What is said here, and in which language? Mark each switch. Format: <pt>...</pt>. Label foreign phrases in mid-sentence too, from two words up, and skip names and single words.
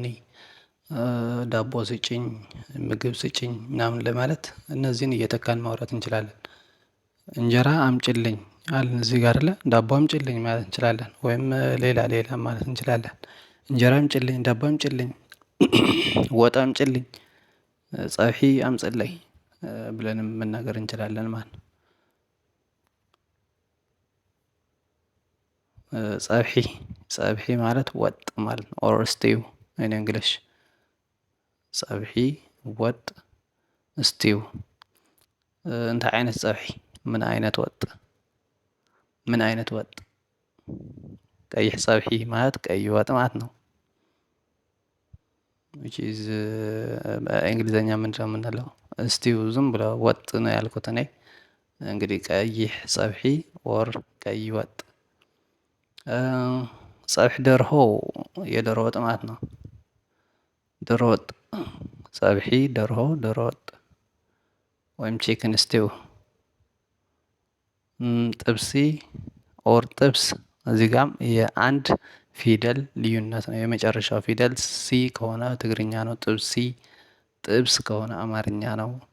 <am>ዳቦ ስጭኝ፣ ምግብ ስጭኝ ምናምን ለማለት እነዚህን እየተካን ማውራት እንችላለን። እንጀራ አምጪልኝ አልን እዚህ ጋር አለ፣ ዳቦ አምጪልኝ ማለት እንችላለን። ወይም ሌላ ሌላ ማለት እንችላለን። እንጀራ አምጪልኝ፣ ዳቦ አምጪልኝ፣ ወጥ አምጪልኝ፣</am> <ti>ፀብሒ አምጽለይ</ti> <am>ብለንም መናገር እንችላለን ማለት ነው። ፀብሒ ማለት ወጥ ማለት ነው።</am> <en>or stew in English።</en> <am>ፀብሒ ወጥ ስቲው።</am> <ti>እንታይ ዓይነት ፀብሒ?</ti> <am>ምን አይነት ወጥ? ምን አይነት ወጥ?</am> <ti>ቀይሕ ፀብሒ</ti> <am>ማለት ቀይ ወጥ ማለት ነው።</am> <en>which is</en> <am>በእንግሊዘኛ ምንድን ነው የምንለው? ስቲው ዝም ብሎ ወጥ ነው ያልኩት እኔ። እንግዲህ</am> <ti>ቀይሕ ፀብሒ</ti> <am>ኦር ቀይ ወጥ።</am> <ti>ፀብሒ ደርሆ</ti> <am>የዶሮ ወጥ ማለት ነው። ዶሮ ወጥ፣</am> <ti>ፀብሒ ደርሆ</ti> <am>ዶሮ ወጥ ወይም</am> <en>chicken stew።</en> <am>ጥብሲ ኦር ጥብስ፣ እዚህ ጋም የአንድ ፊደል ልዩነት ነው። የመጨረሻው ፊደል ሲ ከሆነ ትግርኛ ነው ጥብሲ፣ ጥብስ ከሆነ አማርኛ ነው።</am>